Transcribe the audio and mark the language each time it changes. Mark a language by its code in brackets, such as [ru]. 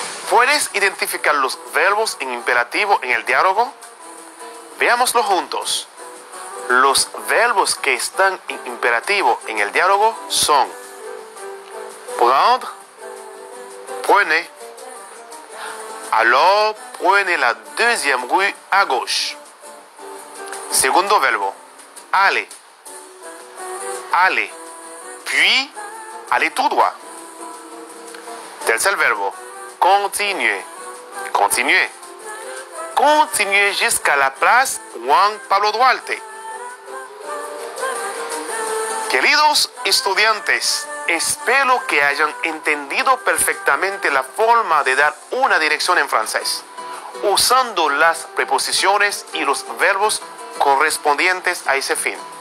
[es] ¿Puedes identificar los verbos en imperativo en el diálogo? Veámoslo juntos. Los verbos que están en imperativo en el diálogo son prendre, prenez. [fr] Alors, prenez la deuxième rue à gauche. [es] Segundo verbo, aller. Aller. [fr] Puis, allez tout droit. [es] Tercer verbo, [fr] continuer. Continuer. Continuez jusqu'à la place Juan Pablo Duarte. [es] Queridos estudiantes, espero que hayan entendido perfectamente la forma de dar una dirección en francés, usando las preposiciones y los verbos correspondientes a ese fin.